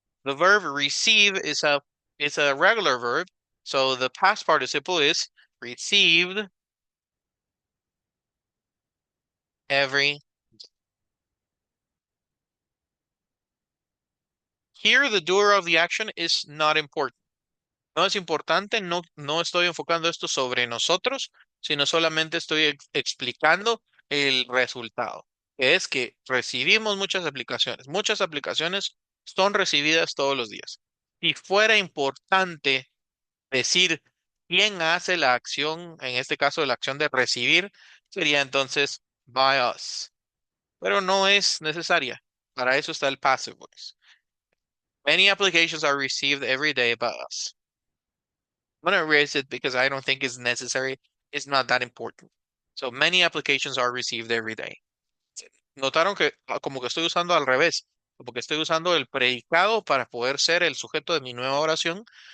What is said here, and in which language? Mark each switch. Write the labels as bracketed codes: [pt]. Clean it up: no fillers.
[en] The verb receive is a regular verb, so the past participle is received every. Here, the doer of the action is not important. [es] No es importante, no estoy enfocando esto sobre nosotros, sino solamente estoy explicando el resultado, que es que recibimos muchas aplicaciones son recibidas todos los días. Si fuera importante decir quién hace la acción, en este caso la acción de recibir, sería entonces [en] by us, [es] pero no es necesaria. Para eso está el passive voice. [en] Many applications are received every day by us. I'm gonna erase it because I don't think it's necessary. It's not that important. So many applications are received every day. [es] Notaron que como que estoy usando al revés, como que estoy usando el predicado para poder ser el sujeto de mi nueva oración.